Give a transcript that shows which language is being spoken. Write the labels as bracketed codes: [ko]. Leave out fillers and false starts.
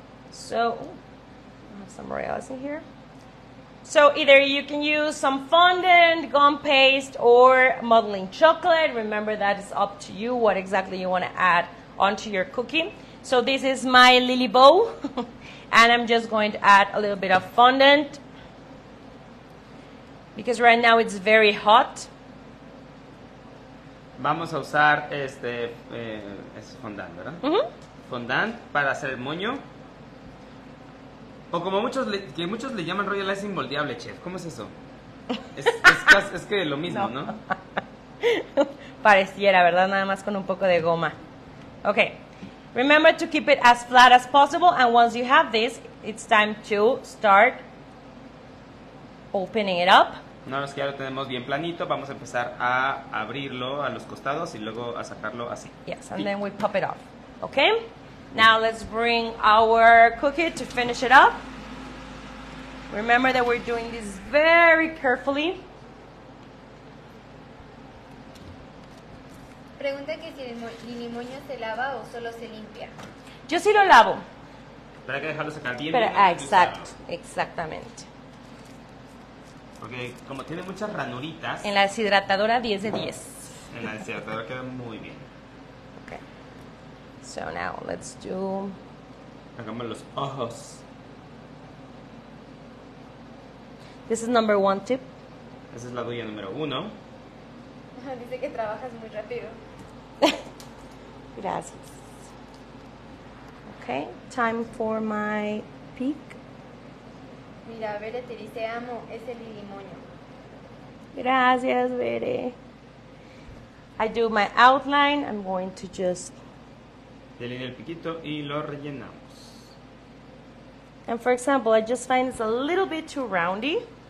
[en] So, I have some royals in here. So either you can use some fondant, gum paste, or modeling chocolate. Remember, that is up to you what exactly you want to add onto your cookie. So this is my lily bow. And I'm just going to add a little bit of fondant, because right now it's very hot. [es] Vamos a usar es fondant, ¿verdad? Fondant para hacer el moño. O como muchos le llaman royal icing moldeable, chef. ¿Cómo es eso? Es que lo mismo, ¿no? Pareciera, ¿verdad? Nada más con un poco de goma. [en] Okay. Remember to keep it as flat as possible. And once you have this, it's time to start opening it up. [es] Una vez que ya lo tenemos bien planito, vamos a empezar a abrirlo a los costados y luego a sacarlo así. [en] Yes, and then we pop it off. Okay? Now let's bring our cookie to finish it up. Remember that we're doing this very carefully. [es] Pregunta que si el limoño se lava o solo se limpia. Yo sí lo lavo. Pero hay que dejarlo secar bien. Pero, exactamente. Porque como tiene muchas ranuritas. En la deshidratadora 10 de 10. En la deshidratadora queda muy bien. [en] Okay. So now let's do. [es] Hagamos los ojos. [en] This is number 1 tip. [es] Esa es la duya número 1. Dice que trabajas muy rápido. Gracias. [en] Okay, time for my peak. [es] Mira, Bere te dice amo, es el limoño. Gracias, Bere. [en] I do my outline. I'm going to just. [es] Delineo el piquito y lo rellenamos. [en] And for example, I just find it's a little bit too roundy.